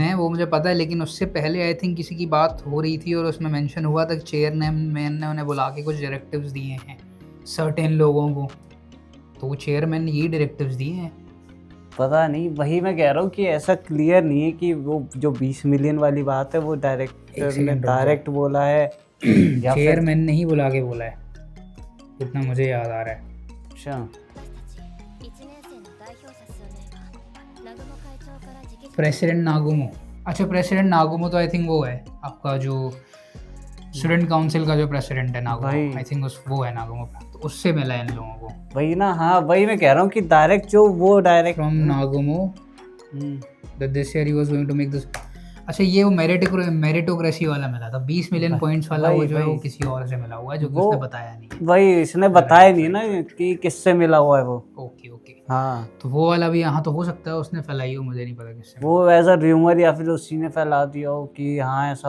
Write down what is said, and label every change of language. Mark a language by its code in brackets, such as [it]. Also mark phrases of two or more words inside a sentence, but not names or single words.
[hi] ने, वो मुझे पता है, लेकिन उससे पहले [en] I think [hi] किसी की बात हो रही थी और उसमें मेंशन हुआ था कि चेयरमैन ने उन्हें बुला के कुछ डायरेक्टिव्स दिए हैं सर्टेन लोगों को, तो वो चेयरमैन ने यही डायरेक्टिव्स दिए हैं। पता नहीं, वही मैं कह रहा हूँ कि ऐसा क्लियर नहीं है कि वो जो 20 मिलियन वाली बात है वो एक डायरेक्टर ने सेकंड रुक डायरेक्ट बोला है या फिर चेयरमैन ने ही बुला के बोला है, इतना मुझे याद आ रहा है। अच्छा [ja] 私たち1年生の代表者数名は南雲会長から直々 [hi] प्रेसिडेंट नागुमो, अच्छा प्रेसिडेंट नागुमो तो [en] I think [hi] वो है आपका जो [en] student council [hi] का जो प्रेसिडेंट है नागुमो, भाई। [en] I think [hi] उस वो है नागुमो, तो उससे मिला है इन लोगों को। वही ना, हाँ वही मैं कह रहा हूँ कि डायरेक्ट जो वो डायरेक्ट [en] फ्रॉम नागुमो that this year he was going to make this। [hi] अच्छा ये वो मेरिटोक्रेसी वाला मिला था 20 मिलियन पॉइंट्स वाला, वो वही, जो है वो वही। किसी और से मिला हुआ है जो कि वो- उसने बताया नहीं। वही इसने बताया नहीं ना कि किससे मिला हुआ है वो। ओके ओके, हाँ तो वो वाला भी यहाँ तो हो सकता है उसने फैलाई हो, मुझे नहीं पता किससे। वो [en] as a rumour [hi] या फिर उसी ने फैला दिया हो कि हाँ ऐसा हो